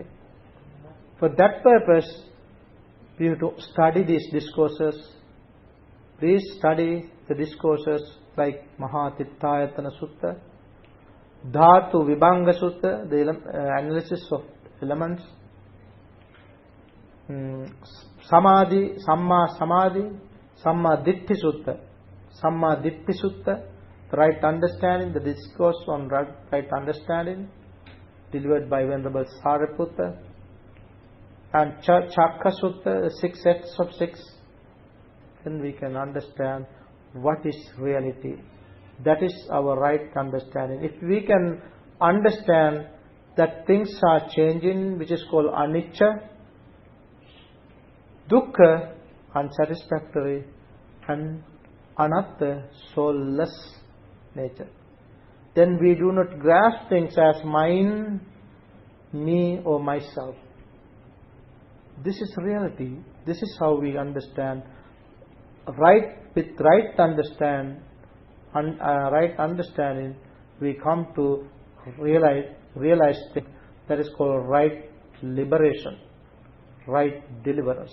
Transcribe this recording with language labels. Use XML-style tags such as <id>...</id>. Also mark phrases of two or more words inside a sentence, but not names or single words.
<en>For that purpose, we have to study these discourses. Please study the discourses like Mahatittayatana Sutta, Dhatu Vibhanga Sutta, the analysis of elements,</en> <pi>Samadhi, Samma Samadhi, Samma Ditti Sutta, Samma Ditti Sutta,</pi> <en>the right understanding, the discourse on right understanding, delivered by Venerable Sariputta, and Chakka Sutta, the 6 sets of 6. Then we can understand what is reality. That is our right understanding. If we can understand that things are changing, which is called</en> <pi>anicca, dukkha,</pi> <en>unsatisfactory, and anatta, soulless nature, then we do not grasp things as mine, me, or myself. This is reality. This is how we understand. With right understanding, we come to realize things that is called right liberation, right deliverance.</en>